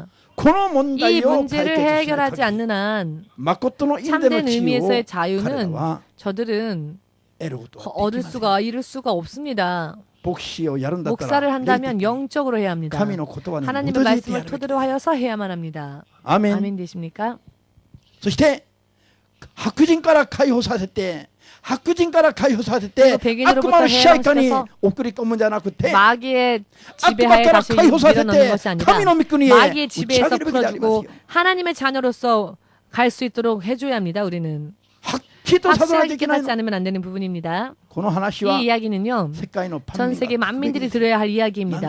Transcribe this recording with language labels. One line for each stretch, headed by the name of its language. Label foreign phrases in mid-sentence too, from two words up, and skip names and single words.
Korean: 이 문제를 해결하지 않는 한 참된 의미에서의 자유는 저들은 얻을 수가, 이룰 수가 없습니다. 목사를 한다면 영적으로 해야 합니다. 하나님의 말씀을 토대로 하여서 해야만 합니다. 아멘 되십니까?
Japanese: そして白人から解放させて白人から解放させて悪魔の支配下に送り込むんじゃなくて
Korean: 마귀의 지배하에 다시 밀어넣는 것이 아니라 마귀의 지배에서 풀어주고 하나님의 자녀로서 갈 수 있도록 해줘야 합니다. 우리는 확실하게 깨닫지 않으면 안 되는 부분입니다. 이 이야기는요, 전 세계 만민들이 들어야 할 이야기입니다.